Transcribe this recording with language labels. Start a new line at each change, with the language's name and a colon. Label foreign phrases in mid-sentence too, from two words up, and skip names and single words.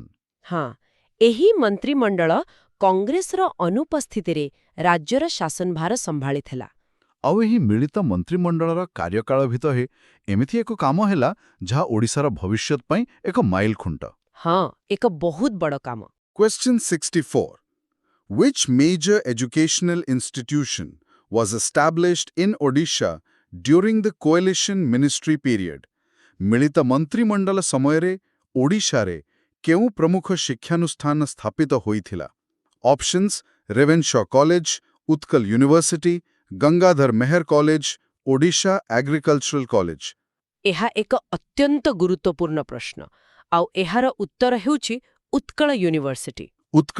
Odia: ହଁ, ଏହି ମନ୍ତ୍ରିମଣ୍ଡଳ କଂଗ୍ରେସର ଅନୁପସ୍ଥିତିରେ ରାଜ୍ୟର ଶାସନଭାର ସମ୍ଭାଳିଥିଲା। ଆଉ ଏହି ମିଳିତ ମନ୍ତ୍ରିମଣ୍ଡଳର କାର୍ଯ୍ୟକାଳ ଭିତରେ ଏମିତି ଏକ କାମ ହେଲା ଯାହା ଓଡ଼ିଶାର ଭବିଷ୍ୟତ ପାଇଁ ଏକ ମାଇଲଖୁଣ୍ଟ। ହଁ, ଏକ ବହୁତ ବଡ଼ କାମ।
English: Question 64. Which major educational institution was established in Odisha during the coalition ministry period?
Odia: ମିଳିତ ମନ୍ତ୍ରିମଣ୍ଡଳ ସମୟରେ ଓଡ଼ିଶାରେ କେଉଁ ପ୍ରମୁଖ ଶିକ୍ଷାନୁଷ୍ଠାନ ସ୍ଥାପିତ ହୋଇଥିଲା? ଅପସନ୍ସ ରେଭେନ୍ସା କଲେଜ, ଉତ୍କଳ ୟୁନିଭର୍ସିଟି, ଗଙ୍ଗାଧର ମେହର କଲେଜ, ଓଡ଼ିଶା ଏଗ୍ରିକଲଚରାଲ କଲେଜ। ଏହା ଏକ ଅତ୍ୟନ୍ତ ଗୁରୁତ୍ୱପୂର୍ଣ୍ଣ ପ୍ରଶ୍ନ, ଆଉ ଏହାର ଉତ୍ତର ହେଉଛି ଉତ୍କଳ ୟୁନିଭର୍ସିଟି।